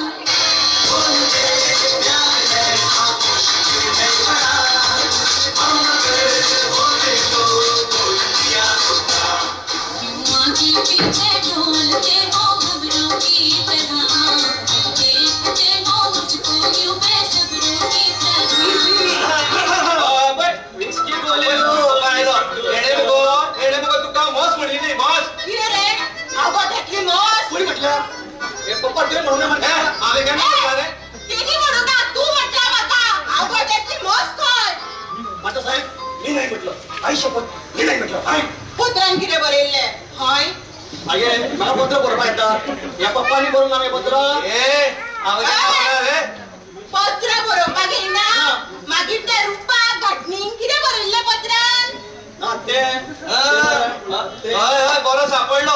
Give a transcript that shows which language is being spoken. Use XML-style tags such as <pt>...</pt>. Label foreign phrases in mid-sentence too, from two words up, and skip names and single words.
<hi>क्यों आगे पीछे डोलते हो खबरों की तरह, देखते हो मुझको यूं बेसब्रों की</hi> <kok>तुका मस म्हणिल्ली मस. कितें रे? हांव गोठ्यातली म्हस. कोणी म्हटलं? हे पप्पा तुवें म्हणून म्हणटा. हांवें केन्ना म्हटलां रे? तेणी म्हणून ना, तू म्हटला म्हाका हांव गोठ्यातली म्हस खंय.</kok> <mr>माता साहेब, मी नाही म्हटलं. आई शपथ, मी नाही म्हटलं. आई</mr> <kok>पत्रान कितें बरयल्लें? हय आगे मला पत्र बरोवपा येता. ह्या पप्पांनी बरोवन ना पत्र. हांवें केन्ना म्हणलां रे? पत्र बरोवपाक येना. मागीर त्या रुपाक घटणीन कितें बरयल्लें पत्रान? हय बरो सापडलो.</kok>